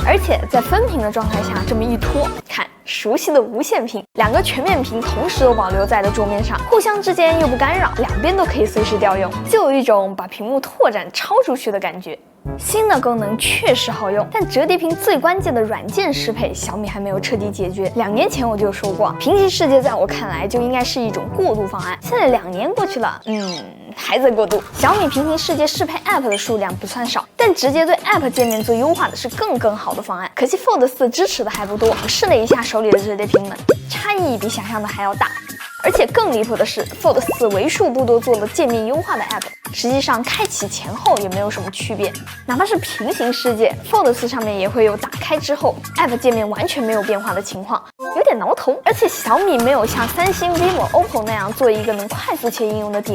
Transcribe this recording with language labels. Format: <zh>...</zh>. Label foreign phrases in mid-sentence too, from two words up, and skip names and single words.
<zh>而且在分屏的狀態下，這麼一拖，看熟悉的無限屏，2個全面屏同時都保留在了桌面上，互相之間又不干擾，兩邊都可以隨時調用，就有一種把屏幕拓展超出去的感覺。新的功能確實好用，但折疊屏最關鍵的軟件適配，小米還沒有徹底解決。2年前我就說過，平行世界在我看來就應該是一種過渡方案。現在2年過去了，還在過渡。小米平行世界適配 App 的數量不算少，但直接對 App 界面做優化的是更好的方案。可惜 Fold 4支持的還不多，我試了一下手裡的折疊屏們，差異比想象的還要大。而且更離譜的是 ，Fold 4 為數不多做了界面優化的 App， 實際上開啟前後也沒有什麼區別。哪怕是平行世界 ，Fold 4上面也會有打開之後 App 界面完全沒有變化的情況，有點撓頭。而且小米沒有像三星、vivo、OPPO 那樣做一個能快速切應用的底欄。</zh>